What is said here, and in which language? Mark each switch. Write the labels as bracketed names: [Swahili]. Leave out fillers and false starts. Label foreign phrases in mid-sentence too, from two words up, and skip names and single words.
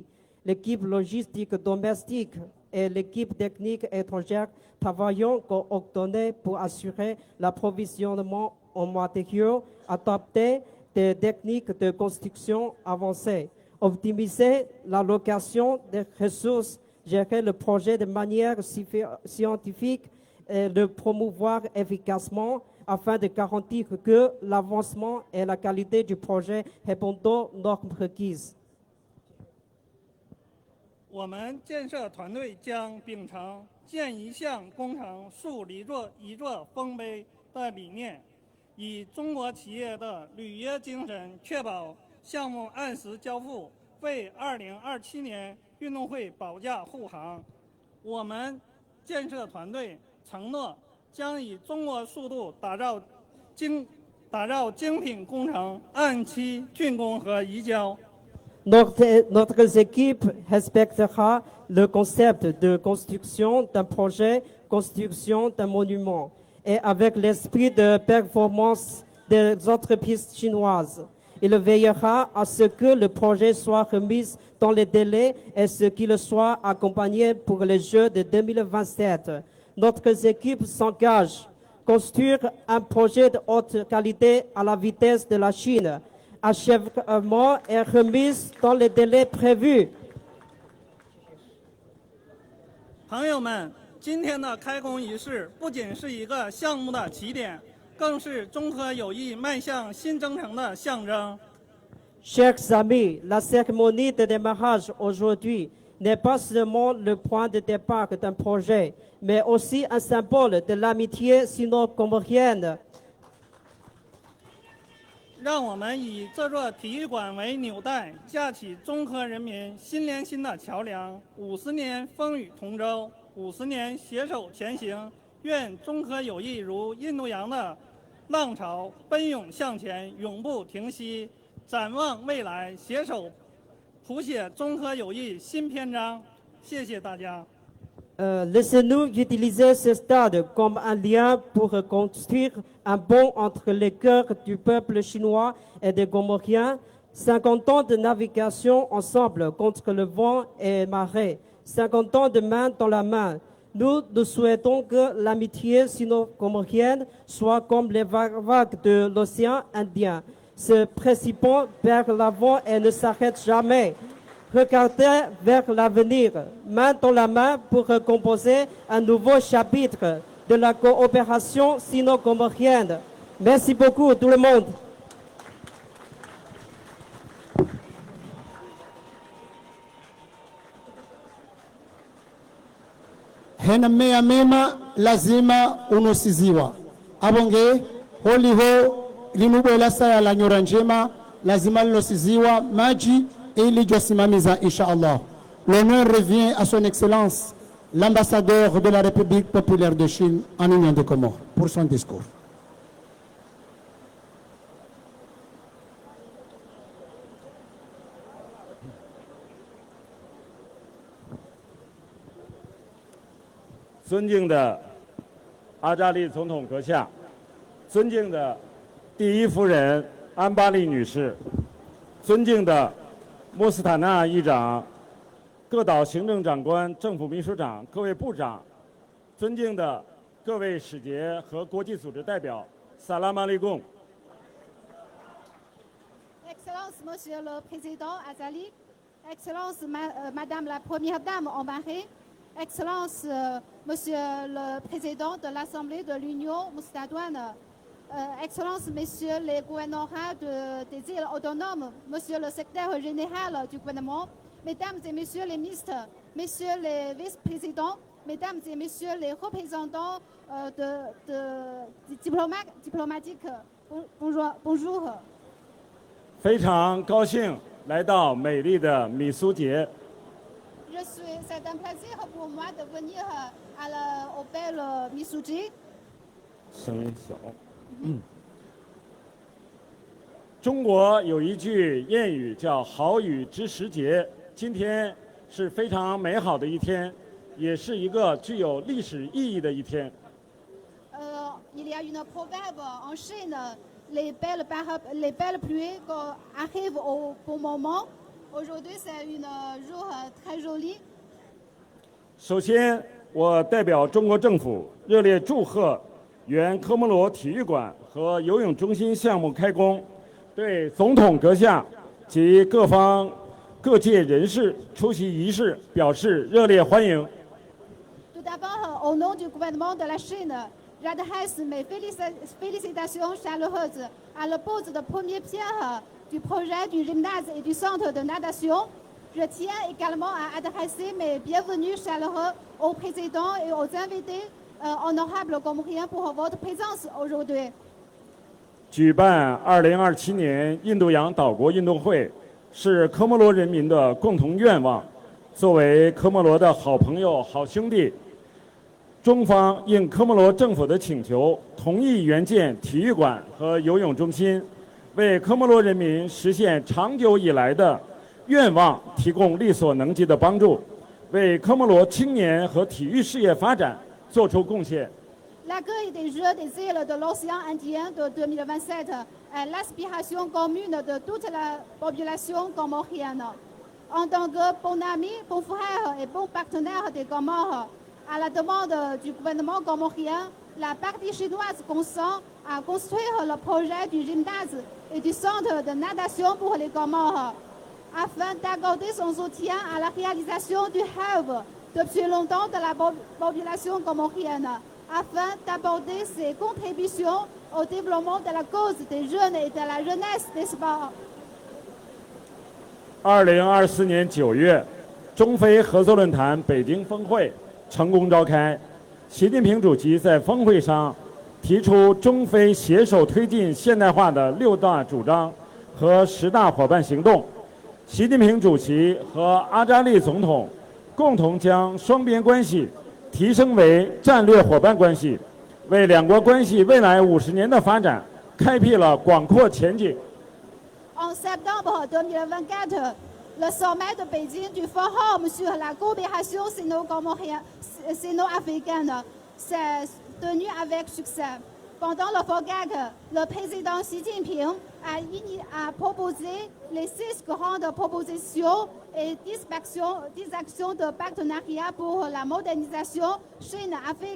[French] L'équipe logistique domestique et l'équipe technique étrangère travaillent coordonnés pour assurer l'approvisionnement en matériaux adaptés des techniques de construction avancées, optimiser l'allocation des ressources, gérer le projet de manière scientifique et le promouvoir efficacement afin de garantir que l'avancement et la qualité du projet répondent aux normes requises. [Chinese] 我们建设团队将秉承“建一项工程树一座丰碑”的理念，以中国企业的履约精神，确保项目按时交付，为2027年运动会保驾护航。我们建设团队承诺将以中国速度打造精品工程，按期竣工和移交。 [French] Notre équipe respectera le concept de construction d'un projet, construction d'un monument, et avec l'esprit de performance des entreprises chinoises. Il veillera à ce que le projet soit remis dans les délais et ce qu'il soit accompagné pour les Jeux de 2027. Notre équipe s'engage à construire un projet de haute qualité à la vitesse de la Chine. Achèvement et remise dans les délais prévus. [Chinese] 朋友们，今天的开工仪式不仅是一个项目的起点，更是中科友谊迈向新征程的象征。 [French] Chers amis, la cérémonie de démarrage aujourd'hui n'est pas seulement le point de départ d'un projet, mais aussi un symbole de l'amitié sino-comorienne. [Chinese] 让我们以这座体育馆为纽带，架起中荷人民心连心的桥梁。50年风雨同舟，50年携手前行。愿中荷友谊如印度洋的浪潮，奔涌向前，永不停息。展望未来，携手谱写中荷友谊新篇章。谢谢大家。 [French] Laissez-nous utiliser ce stade comme un lien pour reconstruire un pont entre les cœurs du peuple chinois et des Comoriens. 50 ans de navigation ensemble contre le vent et marée. 50 ans de main dans la main. Nous souhaitons que l'amitié sino-comorienne soit comme les vagues de l'océan Indien, se précipitant vers l'avant et ne s'arrête jamais. Regardez vers l'avenir, main dans la main pour composer un nouveau chapitre de la coopération sino-comorienne. Merci beaucoup tout le monde. [Ngazidja Comorian] Hena mmea mema lazima unosiziwa abonge holiho linubwela saya la nyora njema lazima linosiziwa maji ili josimamiza inshallah. [French] L'honneur revient à son excellence l'ambassadeur de la République populaire de Chine en Union des Comores pour son discours. [Chinese] 尊敬的阿扎利总统阁下，尊敬的第一夫人安巴利女士，尊敬的穆斯塔纳议长、各岛行政长官、政府秘书长、各位部长，尊敬的各位使节和国际组织代表，萨拉马利贡。 [French] Excellence, Monsieur le Président Azali, Excellence, Madame la Première Dame Ambaré, Excellence, Monsieur le Président de l'Assemblée de l'Union Moustadouane, Excellence, Messieurs les gouverneurs des îles autonomes, Monsieur le secrétaire général du gouvernement, Mesdames et Messieurs les ministres, Messieurs les vice-présidents, Mesdames et Messieurs les représentants diplomatiques, bonjour. [Chinese] 非常高兴来到美丽的米苏节。 [French] C'est un plaisir pour moi de venir au bel Misuji. [Chinese] 声音小。中国有一句谚语叫“好雨知时节”，今天是非常美好的一天，也是一个具有历史意义的一天。 [French] Il y a une proverbe en Chine, les belles pluies arrivent au bon moment. Aujourd'hui, c'est un jour très joli. [Chinese] 首先，我代表中国政府热烈祝贺原科摩罗体育馆和游泳中心项目开工，对总统阁下及各界人士出席仪式表示热烈欢迎。 [French] Tout d'abord, au nom du gouvernement de la Chine, j'adresse mes félicitations chaleureuses à la pose de première pierre du projet du gymnase et du centre de natation. Je tiens également à adresser mes bienvenus chaleureux au président et aux invités honorables comoriens pour votre présence aujourd'hui. [Chinese] 举办2027年印度洋岛国运动会是科摩罗人民的共同愿望。作为科摩罗的好朋友、好兄弟，中方应科摩罗政府的请求，同意援建体育馆和游泳中心，为科摩罗人民实现长久以来的愿望提供力所能及的帮助，为科摩罗青年和体育事业发展做出贡献。 [French] L'accueil des Jeux des îles de l'océan Indien de 2027 est l'aspiration commune de toute la population comorienne. En tant que bon ami, bon frère et bon partenaire des Comores, à la demande du gouvernement comorien, la partie chinoise consent à construire le projet du gymnase et du centre de natation pour les Comores, afin d'accorder son soutien à la réalisation du rêve depuis longtemps de la population comorienne, afin d'apporter ses contributions au développement de la cause des jeunes et de la jeunesse des sports. [Chinese] 2024 年9月，中非合作论坛北京峰会成功召开。习近平主席在峰会上提出中非携手推进现代化的6大主张和10大伙伴行动。习近平主席和阿扎利总统共同将双边关系提升为战略伙伴关系，为两国关系未来50年的发展开辟了广阔前景。 [French] En septembre 2024, le sommet de Pékin du Forum sur la coopération sino-africaine s'est tenu avec succès. Pendant le FOGAC, le président Xi Jinping a proposé les 6 grandes propositions et 10 actions de partenariat pour la modernisation Chine-Afrique.